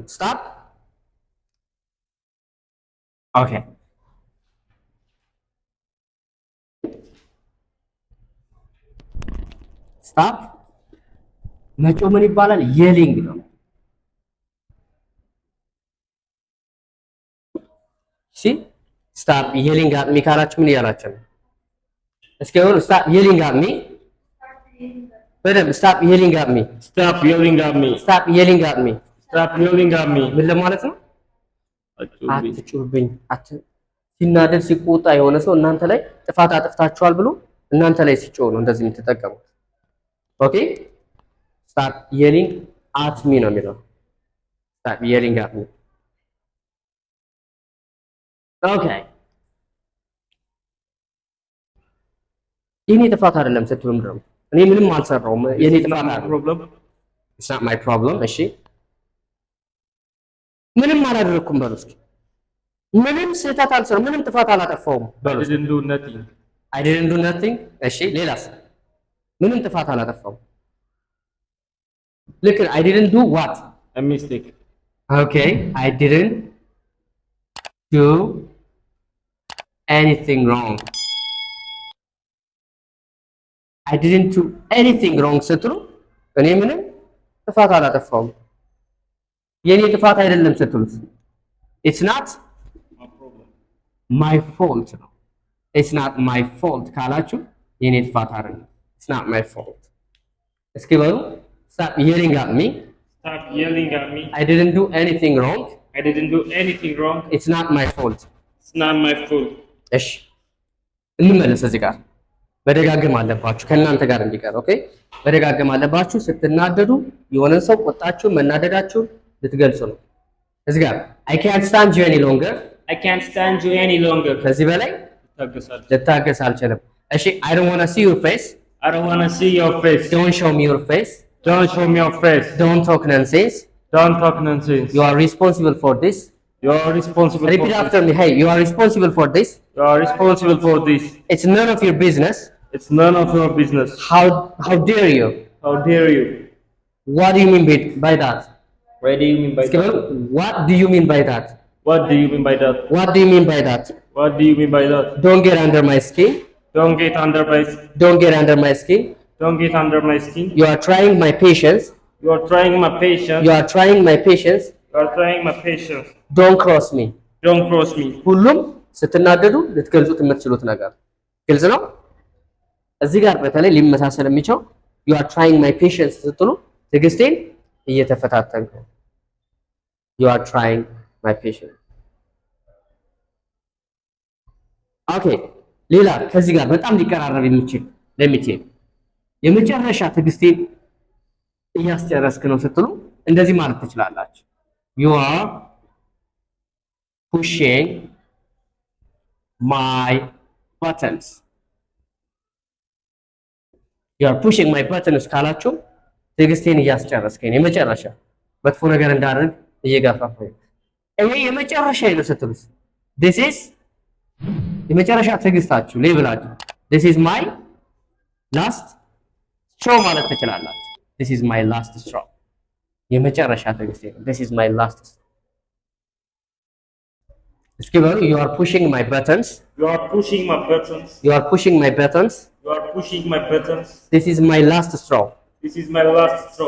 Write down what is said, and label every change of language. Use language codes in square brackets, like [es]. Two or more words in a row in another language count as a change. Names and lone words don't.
[en] stop okay stop [am] መጮህ ምን ይባላል? የሊንግ ነው። እሺ [en] stop yelling at me [am] ካላችሁ ምን እያላችሁ ነው? እስኪ አሁን [en] stop yelling at me በደምብ stop yelling at me Stop yelling at me. stop yelling at me Stop yelling at me. [am] ምን ለማለት ነው? አትጩህብኝ። አትጩህብኝ። ሲናደድ ሲቆጣ የሆነ ሰው እናንተ ላይ ጥፋት አጥፍታችኋል ብሎ እናንተ ላይ ሲጮህ ነው እንደዚህ የምትጠቀሙት። [en] okay stop yelling at me [am] ነው የሚለው። [en] stop yelling at me okay [am] የኔ ጥፋት አይደለም ስትሉ ምንድን ነው? እኔ ምንም አልሰራውም የኔ ጥፋት አይደለም። Problem. [en] it's not my problem [am] እሺ ምንም አላደረኩም በሉ እስኪ። ምንም ስህተት አልሰራም፣ ምንም ጥፋት አላጠፋውም I በሉ እስኪ። [en] didn't do nothing. I didn't do nothing [am] እሺ ሌላስ? ምንም ጥፋት አላጠፋውም። ልክ [en] I didn't do what? A mistake. Okay I didn't do anything wrong. I didn't do anything wrong [am] ስትሉ እኔ ምንም ጥፋት አላጠፋውም የኔ ጥፋት አይደለም ስትሉት [en] it's not my fault ነው። it's not my fault [am] ካላችሁ የኔ ጥፋት አይደለም [en] it's not my fault። [am] እስኪ በሉ [en] stop yelling at me Stop yelling at me. I didn't do anything wrong I didn't do anything wrong. it's not my fault። It's not my fault. [am] እሺ እንመለስ እዚህ ጋር መደጋገም አለባችሁ ከእናንተ ጋር እንዲቀር። ኦኬ መደጋገም አለባችሁ። ስትናደዱ የሆነን ሰው ቁጣችሁን መናደዳችሁን ልትገልጹ ነው። እዚህ ጋር [en] I can't stand you any longer I can't stand you any longer. [am] ከዚህ በላይ ልታገስ አልችልም። እሺ [en] I don't want to see your face I don't want to see your face. don't show me your face Don't show me your face. don't talk nonsense Don't talk nonsense. you are responsible for this You are responsible repeat for after me hey you are responsible for this You are responsible for this. it's none of your business It's none of your business. how dare you How dare you? what do you mean by that What do you mean by [am] እስኪ በሉ [en] that? what do you mean by that What do you mean by that? what do you mean by that What do you mean by that? don't get under my skin Don't get under my don't get under my skin Don't get under my skin. you are trying my patience You are trying my patience. you are trying my patience You are trying my patience. don't cross me Don't cross me. [am] ሁሉም ስትናደዱ ልትገልጹት የምትችሉት ነገር ግልጽ ነው። እዚህ ጋር በተለይ ሊመሳሰል የሚችለው [en] you are trying my patience [am] ስትሉ ትዕግስቴን እየተፈታተንኩ [en] you are trying my patience [am] ኦኬ ሌላ ከዚህ ጋር በጣም ሊቀራረብ የሚችል ለሚቴል የመጨረሻ ትዕግስቴን እያስጨረስክ ነው ስትሉ እንደዚህ ማለት ትችላላችሁ [en] you are pushing my buttons you are pushing my buttons [am] ካላችሁ ትዕግስቴን እያስጨረስከኝ የመጨረሻ መጥፎ ነገር እንዳደርግ እየጋፋፋኝ ይሄ የመጨረሻ ነው ስትሉስ [en] this is [am] የመጨረሻ ትዕግስታችሁ ሌቭላችሁ [en] this is my last straw [am] ማለት ትችላላችሁ [en] this is my last straw [am] የመጨረሻ ትዕግስቴ ነው [en] this is my last straw [am] እስኪ በሉ [en] you are pushing my buttons You are pushing my buttons. you are pushing my buttons You are pushing my buttons. this is my last straw This is my last straw.